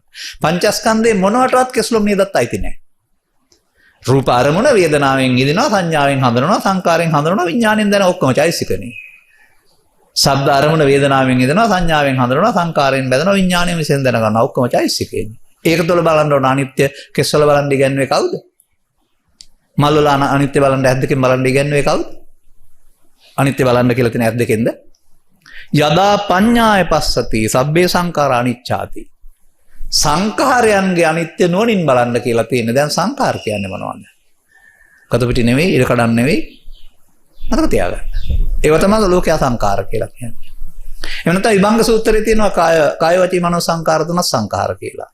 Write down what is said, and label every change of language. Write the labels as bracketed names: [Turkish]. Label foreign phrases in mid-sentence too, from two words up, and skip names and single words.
[Sinhala] පංචස්කන්ධේ මොනවටවත් කෙස්ලොම් නේදත් අයිති නෑ. රූප අරමුණ වේදනාවෙන් ඉදිනවා, සංඥාවෙන් හඳුනනවා, සංකාරයෙන් හඳුනනවා, විඥාණයෙන් දැන ඔක්කොම චෛසිකනේ. ශබ්ද අරමුණ වේදනාවෙන් ඉදෙනවා සංඥාවෙන් හඳුනනවා සංකාරයෙන් බැදෙනවා විඥාණයෙන් විසෙන් දැන ගන්නවා ඔක්කොම චෛසිකේනේ. ඒක තුළ බලන්න ඕන අනිත්‍ය කෙස්වල බලන් ඉගන්නේ කවුද? මල් වල අනිත්‍ය බලන්න ඇද්දකින් බලන් ඉගන්නේ කවුද? අනිත්‍ය බලන්න කියලා තියෙන ඇද්දකින්ද? [Pali] යදා පඤ්ඤාය පස්සති සබ්බේ සංඛාරා අනිච්ඡාති. [Sinhala] සංඛාරයන්ගේ අනිත්‍ය නුවණින් බලන්න කියලා තියෙන. දැන් සංඛාර කියන්නේ මොනවද? කතපිටි නෙවෙයි, ඉර කඩන් නෙවෙයි. මතක තියාගන්න. ඒව තමයි ලෝකයා සංඛාර කියලා කියන්නේ. එහෙම නැත්නම් විභංග සූත්‍රයේ තියෙනවා කාය වචී මනෝ සංඛාර තුනක් සංඛාර කියලා.